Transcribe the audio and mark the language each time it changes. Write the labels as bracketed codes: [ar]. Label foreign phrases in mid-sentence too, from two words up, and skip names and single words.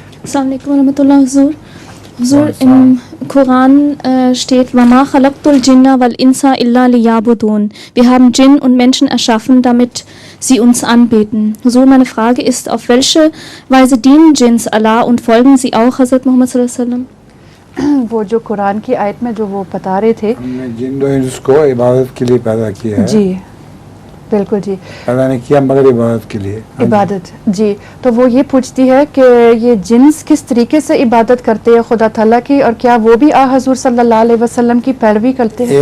[ar] السلام علیکم ورحمۃ اللہ. حضور [de] im Koran steht [ar] وَمَا خَلَقْتُ الْجِنَّ وَالْإِنسَ إِلَّا لِيَعْبُدُونَ. [de] Wir haben Djinn und Menschen erschaffen, damit sie uns anbeten. Huzur, meine Frage ist, auf welche Weise dienen Djinns Allah und folgen sie auch Hazrat Muhammad [ar] صلی اللہ علیہ وسلم؟ [ur] وہ جو قرآن کی آیت میں جو وہ بتا رہے تھے، ہم نے جن و انس کو عبادت کے لیے پیدا کیا ہے. جی بالکل جی، پیدا نہیں کیا مگر عبادت کے لیے. عبادت. جی تو وہ یہ پوچھتی ہے کہ یہ جنس کس طریقے سے عبادت کرتے ہیں خدا تعالیٰ کی، اور کیا وہ بھی حضور [ar] صلی اللہ علیہ وسلم [ur] کی پیروی کرتے ہیں؟